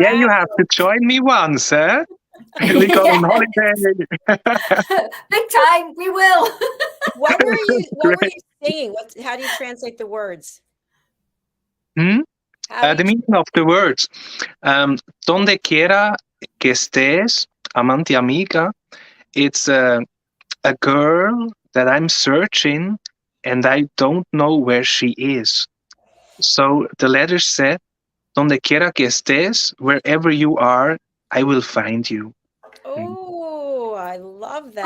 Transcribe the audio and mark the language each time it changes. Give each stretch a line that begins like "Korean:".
English: Yeah, you have to join me once, eh? We go on holiday. Big time. We will. What were you singing? How do you translate the words? The meaning of the words.
Spanish: Donde quiera que estés, amante amiga.
English: It's a girl that I'm searching and I don't know where she is. So the letter said,
Spanish: donde quiera que estés,
English: wherever you are, I will find you. Oh, I love that.